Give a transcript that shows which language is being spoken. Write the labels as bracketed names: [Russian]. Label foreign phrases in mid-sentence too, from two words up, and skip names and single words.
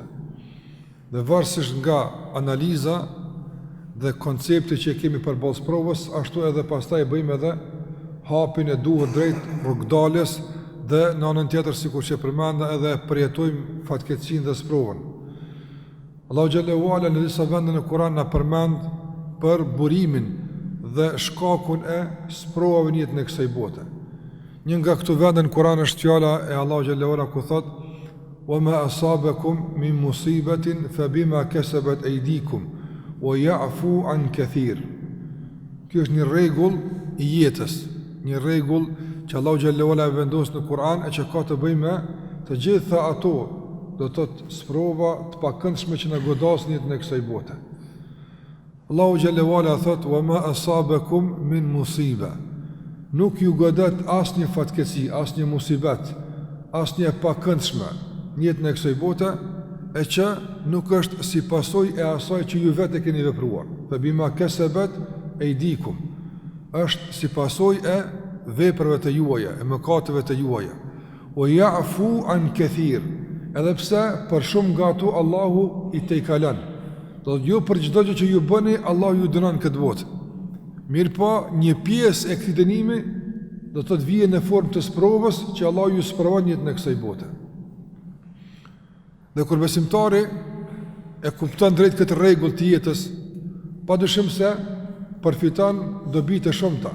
[Albanian] Dhe varësisht nga analiza dhe koncepti që kemi përballë sprovës, ashtu edhe pastaj bëjmë edhe hapin e duhur drejt rrugdalës dhe në anën tjetër, sikur që përmenda, edhe përjetojmë fatkeqësinë dhe sprovën. Allahu [Arabic] جل وعلا [Albanian] në disa vende në Kur'an na përmend për burimin dhe shkakun e sprovave në jetën e kësaj bote. Një nga këto vende në Kur'an është fjala e Allahu [Arabic] جل وعلا [Albanian] ku thot: [Arabic] "وما أصابكم من مصيبة فبما كسبت أيديكم ويعفو عن كثير." [Albanian] Kjo është një rregull i jetës, një rregull që Allahu [Arabic] جل وعلا [Albanian] vendos në Kur'an e që ka të bëjë me të gjitha ato, do të thotë sprova të pakëndshme që na godasin jetën e kësaj bote. Allahu [Arabic] جل وعلا [Albanian] thot: [Arabic] "وما أصابكم من مصيبة." [Albanian] Nuk ju godet asnjë fatkeqësi, asnjë musibet, asnjë pakëndshme në jetën e kësaj bote, e që nuk është si pasojë e asaj që ju vetë keni vepruar. [Arabic] فبما كسبت أيديكم. [Albanian] Është si pasojë e veprave të juaja, e mëkateve të juaja. [Arabic] ويعفو عن كثير. [Albanian] Edhe pse për shumë nga ato Allahu i tejkalon. Do ju për çdo gjë që ju bëni, Allahu ju dënon këtë botë. Mirë po, një pjesë e këtij dënimi do të vijë në formë të sprovës që Allahu ju sprovon jetën e kësaj bote. Dhe kur besimtari e kupton drejt këtë rregull të jetës, padyshim se përfiton dobi të shumta.